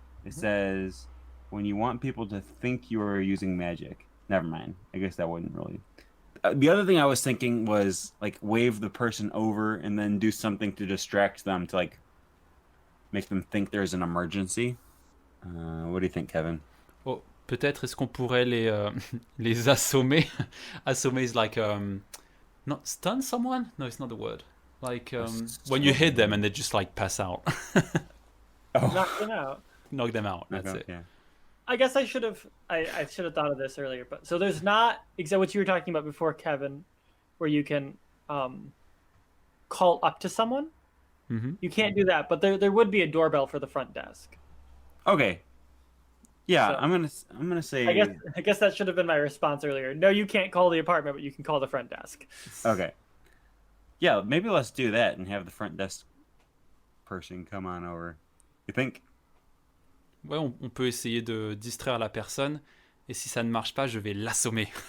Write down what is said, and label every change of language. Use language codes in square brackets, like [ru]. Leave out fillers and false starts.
[en] It says, when you want people to think you are using magic. Never mind. I guess that wouldn't really. The other thing I was thinking was like wave the person over and then do something to distract them to like make them think there's an emergency. What do you think, Kevin? [fr] Oh, peut-être est-ce qu'on pourrait les assommer? [en] Assommer is like not stun someone? No, it's not the word. Like when you hit them and they just like pass out. Knock them out. Knock them out. That's it. Yeah. I guess I should have thought of this earlier. But so there's not exactly what you were talking about before, Kevin, where you can call up to someone. Mm-hmm. You can't do that, but there would be a doorbell for the front desk. Okay. Yeah, So- I'm gonna say. I guess that should have been my response earlier. No, you can't call the apartment, but you can call the front desk. Okay. Yeah, maybe let's do that and have the front desk person come on over. You think? [fr] Ouais, on peut essayer de distraire la personne. Et si ça ne marche pas, je vais l'assommer.